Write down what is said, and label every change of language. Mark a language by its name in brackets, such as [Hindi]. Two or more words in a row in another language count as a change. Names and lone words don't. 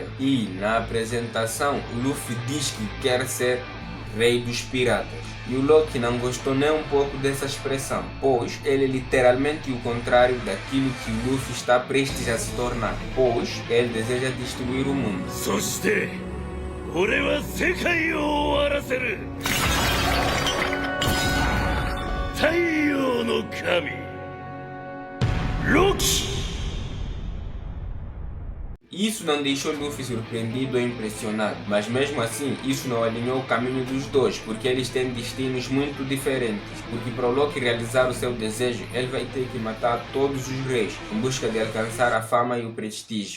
[Portuguese] E na apresentação, o Luffy diz que quer ser Rei dos Piratas. E o Loki não gostou nem um pouco dessa expressão, pois ele é literalmente o contrário daquilo que o Luffy está prestes a se tornar, pois ele deseja destruir o mundo. [Japanese] そして俺は世界を終わらせる。太陽の神ロキ。 [Portuguese] Isso não deixou Luffy surpreendido ou impressionado, mas mesmo assim isso não alinhou o caminho dos dois, porque eles têm destinos muito diferentes, porque para o Loki realizar o seu desejo, ele vai ter que matar todos os reis, em busca de alcançar a fama e o prestígio.